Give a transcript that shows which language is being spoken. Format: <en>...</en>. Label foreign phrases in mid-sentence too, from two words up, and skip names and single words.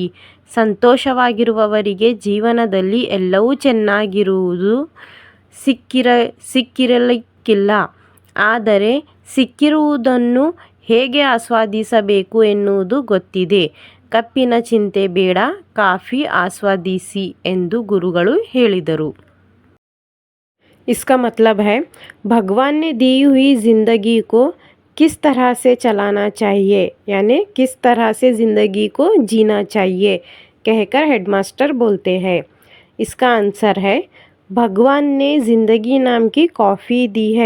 <kn>ಸಂತೋಷವಾಗಿರುವವರಿಗೆ ಜೀವನದಲ್ಲಿ ಎಲ್ಲವೂ ಚೆನ್ನಾಗಿರುವುದು ಸಿಕ್ಕಿರಲಿಕ್ಕಿಲ್ಲ. ಆದರೆ ಸಿಕ್ಕಿರುವುದನ್ನು ಹೇಗೆ ಆಸ್ವಾದಿಸಬೇಕು ಎನ್ನುವುದು ಗೊತ್ತಿದೆ. ಕಪ್ಪಿನ ಚಿಂತೆ ಬೇಡ, ಕಾಫಿ ಆಸ್ವಾದಿಸಿ ಎಂದು ಗುರುಗಳು ಹೇಳಿದರು.</kn> <hi>इसका मतलब है भगवान ने दी हुई ज़िंदगी को किस तरह से चलाना चाहिए, यानी किस तरह से ज़िंदगी को जीना चाहिए, कहकर हेडमास्टर बोलते हैं। इसका आंसर है भगवान ने ज़िंदगी नाम की कॉफ़ी दी है।</hi>